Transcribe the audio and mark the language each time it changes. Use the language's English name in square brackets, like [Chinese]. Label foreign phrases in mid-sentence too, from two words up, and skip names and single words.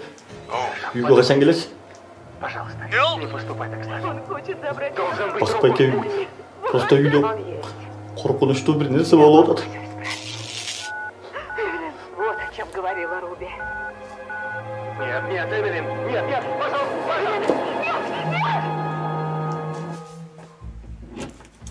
[Kyrgyz] Үйгө качан келесиз? [Russian] Пожалуйста, не поступай так с нами. Он хочет забрать... [Kyrgyz] Бакытбеке, просто үйдө коркунучтуу бир нерсе болуп атат. [Russian] Вот о чем говорила Руби. Нет, нет, Эвелин, нет, нет, пожалуйста, пожалуйста, нет, нет!